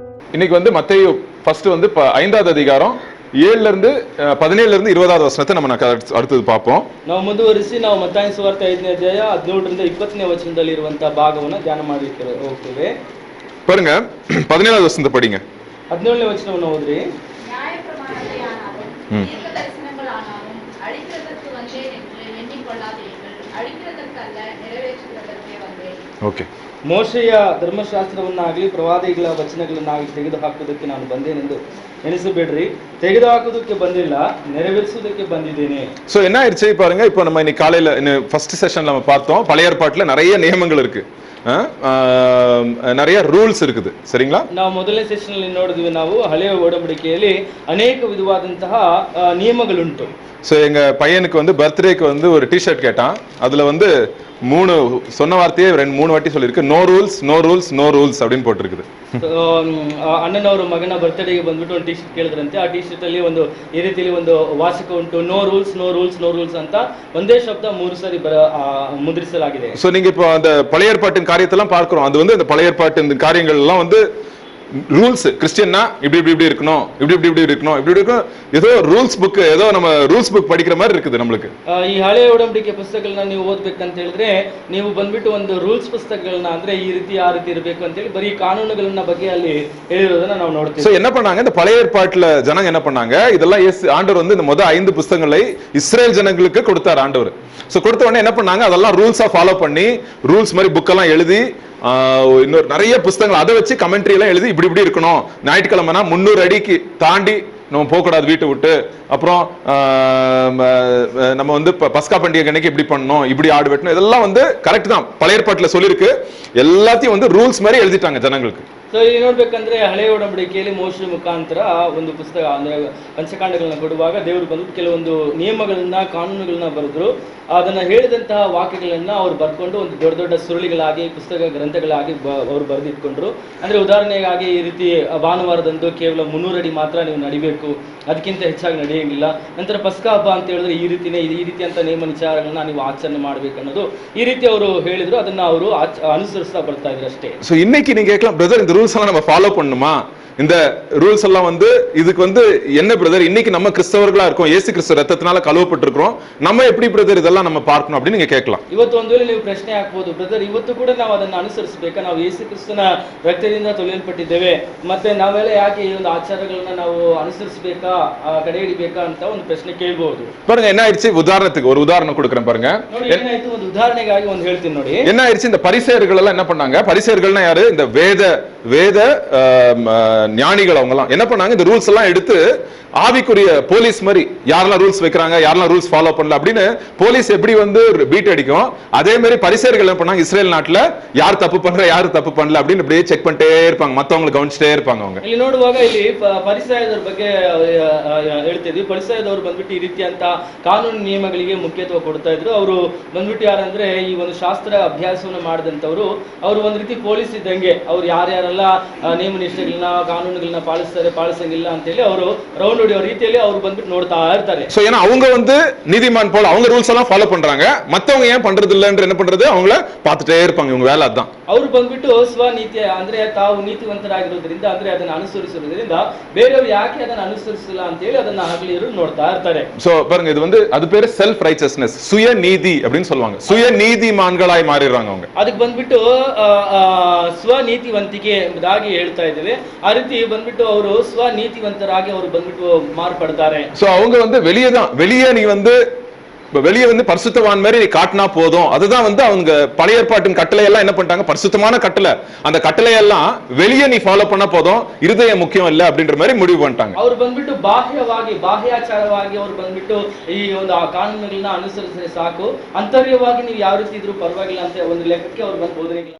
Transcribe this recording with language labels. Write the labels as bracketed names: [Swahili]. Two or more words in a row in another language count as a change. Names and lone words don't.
[Tamil] இன்னைக்கு வந்து மத்தேயு ஃபர்ஸ்ட் வந்து 5வது அதிகாரம் 7ல இருந்து 17ல இருந்து 20வது வசனத்தை நம்ம அடுத்தது பார்ப்போம். [Kannada] ನಾವು ಮುಂದುವರಿಸಿ ನಾವು ಮತ್ತಾಯನ ಸುವಾರ್ತೆ 5ನೇ ಅಧ್ಯಾಯ 17ರಿಂದ 20ನೇ ವಚನದಲ್ಲಿ ಇರುವಂತ ಭಾಗವನ್ನು ಧ್ಯಾನ ಮಾಡಲಿಕ್ಕೆ ಹೋಗ್ತೇವೆ. [Tamil] பாருங்க 17வது வசனத்தை படிங்க. [Kannada] 17ನೇ ವಚನವನ್ನು ಓದ್ರಿ. [Tamil] நியாயப்பிரமாணத்தையானாலும் தீர்க்கதரிசனங்களானாலும் அழிக்கிறதற்கு வந்தேன் என்று எண்ணிக்கொள்ளாதீர்கள், அழிக்கிறதற்கல்ல நிறைவேற்றுகிறதற்கே வந்தேன். ஓகே. [Kannada] ಮೋಶೆಯ ಧರ್ಮಶಾಸ್ತ್ರವನ್ನಾಗಲಿ ಪ್ರವಾದಿಗಳ ವಚನಗಳನ್ನಾಗಲಿ ತೆಗೆದುಹಾಕುವುದಕ್ಕೆ ನಾನು ಬಂದೇನೆಂದು ಎಣಿಸಬೇಡ್ರಿ. ತೆಗೆದುಹಾಕುವುದಕ್ಕೆ ಬಂದಿಲ್ಲ, ನೆರವೇರಿಸುವುದಕ್ಕೆ ಬಂದಿದ್ದೇನೆ. [Tamil] சோ என்ன ஆயிடுச்சு பாருங்க. இப்போ நம்ம இன்னைக்கு காலையில [English] first session [Tamil] நம்ம பார்த்தோம், பழைய ஏற்பாட்டுல நிறைய நியமங்கள் இருக்கு, நிறைய ರೂಲ್ಸ್ இருக்குது. சரிங்களா? [Kannada] ನಾವು ಮೊದಲನೇ ಸೆಷನ್ ಅಲ್ಲಿ ನೋಡಿದ್ವಿ, ನಾವು ಹಳೆಯ ಒಡಂಬಡಿಕೆಯಲ್ಲಿ ಅನೇಕ ವಿಧವಾದಂತಹ ನಿಯಮಗಳುಂಟು. [Tamil] ஸோ எங்க பையனுக்கு வந்து பர்த்டேக்கு வந்து ஒரு டிஷர்ட் கேட்டான். அதுல வந்து 3 சொன்ன வார்த்தையே 2-3 வாட்டி சொல்லியிருக்கு. [English] no rules no rules no rules [Tamil] அப்படின்னு போட்டிருக்குது. [Kannada] ಅಣ್ಣನವರು ಮಗನ ಬರ್ತ್ಡೇಗೆ ಬಂದ್ಬಿಟ್ಟು ಒಂದು ಟಿ ಶರ್ಟ್ ಕೇಳಿದ್ರಂತೆ. ಆ ಟಿ ಶರ್ಟ್ ಅಲ್ಲಿ ಒಂದು ಈ ರೀತಿಯಲ್ಲಿ ಒಂದು ವಾಚಕ ಉಂಟು, [English] no rules no rules no rules [Kannada] ಅಂತ ಒಂದೇ ಶಬ್ದ 3 ಸಾರಿ ಮುದ್ರಿಸಲಾಗಿದೆ. [Tamil] ஸோ நீங்க இப்போ அந்த பழைய ஏற்பாட்டின் காரியத்தெல்லாம் பார்க்கிறோம். அது வந்து அந்த பழைய ஏற்பாட்டின் காரியங்கள் எல்லாம் வந்து ரூல்ஸ். கிறிஸ்டியன்னா இப்படி இப்படி இப்படி இருக்கணும், இப்படி இப்படி இப்படி இருக்கணும், இப்படி இருக்கணும். ஏதோ [English] rules book, [Tamil] ஏதோ நம்ம [English] rules book [Tamil] படிக்கிற மாதிரி இருக்குது நம்மளுக்கு. [Kannada] ಈ ಹಳೆಯ ಒಡಂಬಡಿಕೆ ಪುಸ್ತಕಗಳನ್ನ ನೀವು ಓದ್ಬೇಕಂತ ಹೇಳಿದ್ರೆ ನೀವು ಬಂದ್ಬಿಟ್ಟು ಒಂದು ರೂಲ್ಸ್ ಪುಸ್ತಕಗಳನ್ನ, ಅಂದ್ರೆ ಈ ರೀತಿ ಆ ರೀತಿ ಇರಬೇಕು ಅಂತ ಹೇಳಿ ಬರೀ ಕಾನೂನುಗಳನ್ನ ಬಗ್ಗೆ ಅಲ್ಲಿ ಹೇಳಿರೋದನ್ನ ನಾವು ನೋಡ್ತೀವಿ. [Tamil] சோ என்ன பண்ணாங்க, இந்த பழைய ஏற்பாட்டுல ஜனங்க என்ன பண்ணாங்க, இதெல்லாம் ஆண்டவர் வந்து இந்த முதல் 5 புத்தகங்களை இஸ்ரேல் ஜனங்களுக்கு கொடுத்தார் ஆண்டவர். சோ கொடுத்த உடனே என்ன பண்ணாங்க, அதெல்லாம் ரூல்ஸா ஃபாலோ பண்ணி ரூல்ஸ் மாதிரி புக் எல்லாம் எழுதி இன்னொரு நிறைய புத்தகங்கள் அதை வச்சு கமெண்ட்ரி எல்லாம் எழுதி இப்படி இப்படி இருக்கணும், ஞாயிற்றுக்கிழமைனா 300 அடிக்கு தாண்டி நம்ம போகக்கூடாது வீட்டை விட்டு, அப்புறம் நம்ம வந்து பஸ்கா பண்டிகை அன்னைக்கு இப்படி பண்ணணும், இப்படி ஆடு வெட்டணும், இதெல்லாம் வந்து கரெக்ட் தான், பழைய ஏற்பாட்டுல சொல்லியிருக்கு. எல்லாத்தையும் வந்து ரூல்ஸ் மாதிரி எழுதிட்டாங்க ஜனங்களுக்கு. [Kannada] ಸೊ ಇಲ್ಲಿ ನೋಡ್ಬೇಕಂದ್ರೆ ಹಳೆಯ ಒಡಂಬಡಿಕೆಯಲ್ಲಿ ಮೋಶೆ ಮುಖಾಂತರ ಒಂದು ಪುಸ್ತಕ ಅಂದ್ರೆ ಪಂಚಕಾಂಡಗಳನ್ನ ಕೊಡುವಾಗ ದೇವರು ಬಂದು ಕೆಲವೊಂದು ನಿಯಮಗಳನ್ನ ಕಾನೂನುಗಳನ್ನ ಬರೆದ್ರು. ಅದನ್ನ ಹೇಳಿದಂತಹ ವಾಕ್ಯಗಳನ್ನ ಅವ್ರು ಬರ್ಕೊಂಡು ಒಂದು ದೊಡ್ಡ ದೊಡ್ಡ ಸುರುಳಿಗಳಾಗಿ ಪುಸ್ತಕ ಗ್ರಂಥಗಳಾಗಿ ಅವ್ರು ಬರೆದಿಟ್ಕೊಂಡ್ರು. ಅಂದ್ರೆ ಉದಾಹರಣೆಗಾಗಿ ಈ ರೀತಿ ಭಾನುವಾರದಂದು ಕೇವಲ 300 ಅಡಿ ಮಾತ್ರ ನೀವು ನಡಿಬೇಕು, ಅದಕ್ಕಿಂತ ಹೆಚ್ಚಾಗಿ ನಡೆಯಂಗಿಲ್ಲ. ನಂತರ ಪಸ್ಕಾ ಹಬ್ಬ ಅಂತ ಹೇಳಿದ್ರೆ ಈ ರೀತಿ ಅಂತ ನೇಮ ವಿಚಾರಗಳನ್ನ ನೀವು ಆಚರಣೆ ಮಾಡ್ಬೇಕು ಅನ್ನೋದು ಈ ರೀತಿ ಅವರು ಹೇಳಿದ್ರು. ಅದನ್ನ ಅವರು ಅನುಸರಿಸ್ತಾ ಬರ್ತಾ ಇದ್ರು ಅಷ್ಟೇ. [Tamil] ಸೊ இன்னைக்கு நீங்க கேட்கலாம், பிரதர் இந்த ரூல்ஸ் எல்லாம் நம்ம ஃபாலோ பண்ணுமா, இந்த ரூல்ஸ் எல்லாம் வந்து இதுக்கு வந்து என்ன பிரதர், இன்னைக்கு நம்ம கிறிஸ்தவர்களா இருக்கோம், இயேசு கிறிஸ்து ரத்தத்தினால கழுவப்பட்டிருக்கிறோம், நம்ம எப்படி பிரதர் இதெல்லாம் நம்ம பார்க்கணும் அப்படின்னு நீங்க கேட்கலாம். [Kannada] ಇವತ್ತು ಒಂದು ವೇಳೆ ನೀವು ಪ್ರಶ್ನೆ ಹಾಕಬಹುದು, ಬ್ರದರ್ ಇವತ್ತು ಕೂಡ ನಾವು ಅದನ್ನ ಅನುಸರಿಸಬೇಕಾ, ನಾವು ಯೇಸು ಕ್ರಿಸ್ತನ ರಕ್ತದಿಂದ ತೊಳೆಯಲ್ಪಟ್ಟಿದ್ದೇವೆ, ಮತ್ತೆ ನಾವೆಲ್ಲ ಯಾಕೆ ಈ ಒಂದು ಆಚಾರಗಳನ್ನ ನಾವು ಅನುಸರಿಸಬೇಕಾ, ಕಡೆ ಹಿಡಿಬೇಕಾ ಅಂತ ಒಂದು ಪ್ರಶ್ನೆ ಕೇಳಬಹುದು. [Tamil] பாருங்க என்ன ஆயிடுச்சு, உதாரணத்துக்கு ஒரு உதாரணம் கொடுக்கிறேன் பாருங்க. [Kannada] ನೋಡಿ ಏನಾಯ್ತು, ಒಂದು ಉದಾಹರಣೆಗಾಗಿ ಒಂದು ಹೇಳ್ತೀನಿ ನೋಡಿ. [Tamil] என்ன ஆயிடுச்சு, இந்த பரிசேயர்கள் எல்லாம் என்ன பண்ணாங்க, பரிசேயர்கள்னா யாரு, இந்த வேத ஞானிகள் அவங்க எல்லாம் என்ன பண்ணாங்க, இந்த ரூல்ஸ் எல்லாம் எடுத்து ஆவிக்குரிய போலீஸ் மாதிரி யாரெல்லாம் ரூல்ஸ் வைக்கிறாங்க, யாரெல்லாம் [English] rules follow [Tamil] பண்ணல அப்படின்னு போலீஸ் எப்படி வந்து பீட் அடிக்கும், அதே மாதிரி பரிசேயர்கள் என்ன பண்ணாங்க, இஸ்ரேல் நாட்டுல யார் தப்பு பண்ற யாரு தப்பு பண்ணல அப்படின்னு அப்படியே செக் பண்ணிட்டே இருப்பாங்க, மத்தவங்களை கவனிச்சுட்டே இருப்பாங்க. அவங்க [Kannada] ಇಲ್ಲಿ ನೋಡುವಾಗ ಇಲ್ಲಿ ಪರಿಸಯದವರ ಬಗ್ಗೆ ಹೇಳ್ತಿದ್ವಿ. ಪರಿಸಯದವರು ಬಂದ್ಬಿಟ್ಟು ಈ ರೀತಿ ಅಂತ ಕಾನೂನು ನಿಯಮಗಳಿಗೆ ಮುಖ್ಯತ್ವ ಕೊಡ್ತಾ ಇದ್ರು. ಅವರು ಬಂದ್ಬಿಟ್ಟು ಯಾರಂದ್ರೆ ಈ ಒಂದು ಶಾಸ್ತ್ರ ಅಭ್ಯಾಸವನ್ನು ಮಾಡಿದಂತವ್ರು, ಅವರು ಒಂದ್ ರೀತಿ ಪೊಲೀಸ್ ಇದ್ದಂಗೆ, ಅವ್ರು ಯಾರ್ಯಾರೆಲ್ಲ ನಿಯಮ ನಿಷ್ಠೆಗಳನ್ನ ಕಾನೂನುಗಳನ್ನ ಪಾಲಿಸಂಗಿಲ್ಲ ಅಂತ ಹೇಳಿ ಅವರು ರೌಂಡ್ ಹೊಡೆಯೋ ರೀತಿಯಲ್ಲಿ ಅವರು ಬಂದ್ಬಿಟ್ಟು ನೋಡ್ತಾ ಇರ್ತಾರೆ. [Tamil] சோ ஏன்னா அவங்க வந்து நீதிமான் போல அவங்க ரூல்ஸ் எல்லாம் ஃபாலோ பண்றாங்க, மத்தவங்க ஏன் பண்றது இல்லன்ற என்ன பண்றது, அவங்கள பார்த்துட்டே இருப்பாங்க, இவங்க வேலை அதான். [Kannada] ಅವರು ಬಂದ್ಬಿಟ್ಟು ಸ್ವನೀತಿ ಅಂದ್ರೆ ತಾವು ನೀತಿವಂತರಾಗಿರೋದ್ರಿಂದ, ಅಂದ್ರೆ ಅದನ್ನ ಅನುಸರಿಸುವುದರಿಂದ ಬೇರೆಯವರು ಯಾಕೆ ಅದನ್ನ ಅನುಸರಿಸಿಲ್ಲ ಅಂತ ಹೇಳಿ ಅದನ್ನ ಹಗಲಿರು ನೋಡ್ತಾ ಇರ್ತಾರೆ. [Tamil] சோ பாருங்க, இது வந்து அது பேரு [English] self righteousness, [Tamil] சுய நீதி அப்படின்னு சொல்லுவாங்க. சுய நீதிமான்களாய் மாறிடுறாங்க அவங்க. [Kannada] ಅದಕ್ಕೆ ಬಂದ್ಬಿಟ್ಟು ಸ್ವನೀತಿವಂತಿಕೆ ಎಂಬುದಾಗಿ ಹೇಳ್ತಾ ಇದ್ದೇವೆ. ಆ ರೀತಿ ಬಂದ್ಬಿಟ್ಟು ಅವರು ಸ್ವನೀತಿವಂತರಾಗಿ ಅವರು ಬಂದ್ಬಿಟ್ಟು ಮಾರ್ಪಡ್ತಾರೆ. [Tamil] சோ அவங்க வந்து வெளியே நீ வந்து வெளியே வந்து பரிசுத்தவான் மாதிரி நீ காட்டினா போதும். அதுதான் வந்து அவங்க பழைய ஏற்பாட்டின் கட்டளை எல்லாம் என்ன பண்ணிட்டாங்க, பரிசுத்தமான கட்டளை, அந்த கட்டளை எல்லாம் வெளியே நீ ஃபாலோ பண்ண போதும், இருதயம் முக்கியம் இல்ல அப்படின்ற மாதிரி முடிவு பண்ணிட்டாங்க. [Kannada] ಅವರು ಬಂದ್ಬಿಟ್ಟು ಬಾಹ್ಯಾಚಾರವಾಗಿ ಅವರು ಬಂದ್ಬಿಟ್ಟು ಈ ಒಂದು ಆ ಕಾನೂನುಗಳನ್ನ ಅನುಸರಿಸಿದ್ರೆ ಸಾಕು, ಅಂತರ್ಯವಾಗಿ ನೀವು ಯಾವ ರೀತಿ ಇದ್ರೂ ಪರವಾಗಿಲ್ಲ ಅಂತ ಒಂದು ಲೆಕ್ಕಕ್ಕೆ ಅವ್ರು ಬಂದು ಹೋದ್ರೆ